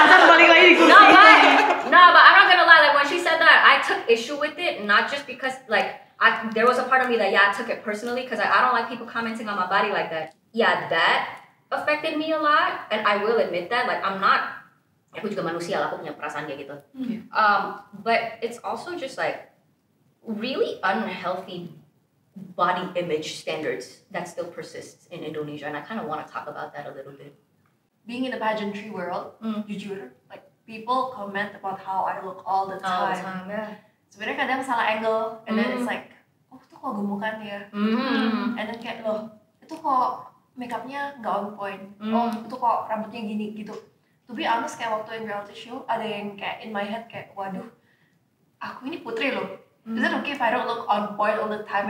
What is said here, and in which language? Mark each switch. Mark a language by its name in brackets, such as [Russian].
[Indonesian] Balik lagi di kursi. [English] No, but I'm not gonna lie. Like when she said that, I took issue with it, not just because like there was a part of me that I took it personally because I don't like people commenting on my body like that. Yeah, that affected me a lot, and I will admit that. [Indonesian] Like aku juga manusia lah, aku punya perasaan kayak gitu. [English] But it's also just like really unhealthy body image standards that still persists in Indonesia, and I kind of want to talk about that a little bit. Being in the pageantry world, jujur, like people comment about how I look all the time. Yeah. [Indonesian] Sebenarnya kadang salah angle, [English] and then it's like, [Indonesian] oh itu kok gemukan ya, [English] and then [Indonesian] kayak loh, itu kok makeupnya nggak [English] on point, [Indonesian] oh itu kok rambutnya gini gitu. [English] To be honest, [Indonesian] kayak waktu yang reality show ada yang kayak [English] in my head [Indonesian] kayak, waduh, aku ini putri loh. [English] Is it okay if I don't look on point all the time?